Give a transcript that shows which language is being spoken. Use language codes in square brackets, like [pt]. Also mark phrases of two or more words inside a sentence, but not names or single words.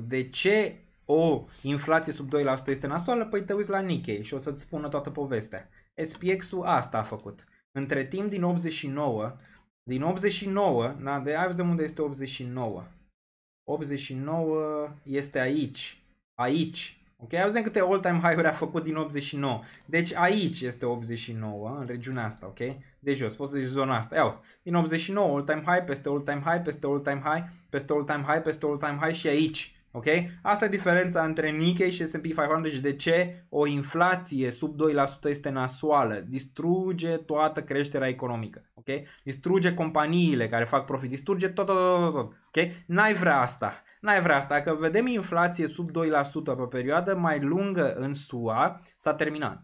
[ro] De ce o inflație sub 2% este nasoală? Păi te uiți la Nikkei și o să-ți spună toată povestea. SPX-ul asta a făcut. Între timp din 89, da, de hai vedem unde este 89. 89 este aici. Ok, auzim câte [en] all-time high-uri [ro] a făcut din 89. Deci aici este 89, în regiunea asta, ok? De jos, poți să zici zona asta. Iau, din 89, [en] all-time high, [ro] peste [en] all-time high, [ro] peste [en] all-time high, [ro] peste [en] all-time high, [ro] peste [en] all-time high [ro] și aici. Ok? Asta e diferența între Nikkei și S&P 500 și de ce o inflație sub 2% este nasoală. Distruge toată creșterea economică. Ok? Distruge companiile care fac profit. Distruge tot. Ok? N-ai vrea asta. Dacă vedem inflație sub 2% pe perioadă mai lungă în SUA, s-a terminat.